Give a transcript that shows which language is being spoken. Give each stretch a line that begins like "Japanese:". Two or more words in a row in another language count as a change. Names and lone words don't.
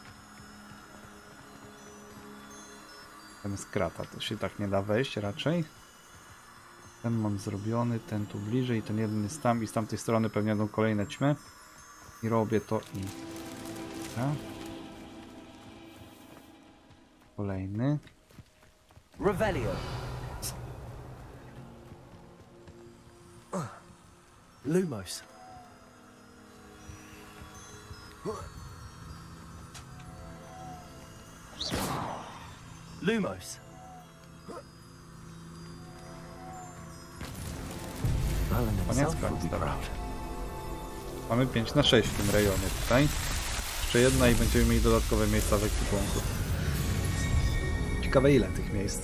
Polish: Ten z krata, to się tak nie da wejść raczej. Ten mam zrobiony, ten tu bliżej, ten jeden jest tam i z tamtej strony pewnie będą kolejne ćmy. I robię to i... Dobra. Kolejny.
Latin: Revelio. Lumos. Lumos.
Polish: Koniec końca. Mamy 5 na 6 w tym rejonie tutaj. Jeszcze jedna i będziemy mieli dodatkowe miejsca w ekwipunku. Ciekawe ile tych miejsc.